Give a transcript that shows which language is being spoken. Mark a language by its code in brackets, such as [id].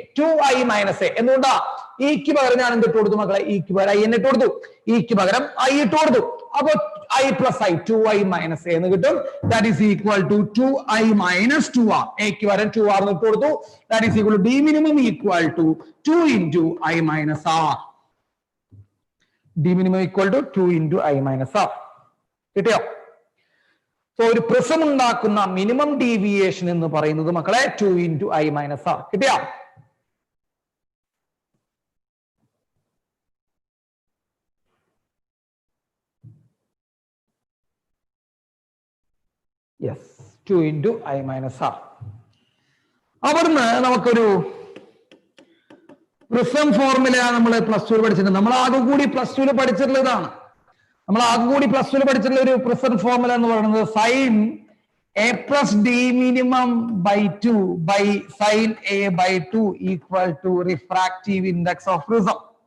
[ml] 2I - A എന്തുകൊണ്ടാ? ഇക്ക് പകരം ഞാൻ എന്തിട്ട് കൊടുത്തു മക്കളെ? ഇക്ക് പകരം I എന്നിട്ട് കൊടുത്തു. ഇക്ക് പകരം I ഇട്ട് കൊടുത്തു. അപ്പൊ I + I 2I - A എന്ന് കിട്ടും. [en] That is equal to 2I - 2R. [ml] A ക്ക് പകരം 2R എന്ന് ഇട്ട് കൊടുത്തു. [en] That is equal to D minimum = 2 × I - R. d minimum equal to 2 into I minus r. കിട്ടിയോ? [ml] സോ ഒരു പ്രിസം ഉണ്ടാക്കുന്ന മിനിമം ഡീവിയേഷൻ എന്ന് പറയുന്നത് മക്കളെ 2 into I minus r. കിട്ടിയോ? [en] Yes, 2 into I minus r. [ml] അവിടുന്ന് നമുക്കൊരു പ്രിസം ഫോർമുല നമ്മൾ പ്ലസ് ടു പഠിച്ചിട്ടുണ്ട്. നമ്മൾ ആകെ കൂടി പ്ലസ് ടു പഠിച്ചിട്ടുള്ളതാണ്. നമ്മൾ ആകെ കൂടി പ്ലസ് ടു പഠിച്ചിട്ടുള്ള ഒരു പ്രിസം ഫോർമുല എന്ന് പറയുന്നത് sine A plus D minimum by 2 by sine A by 2 equal to refractive index of prism.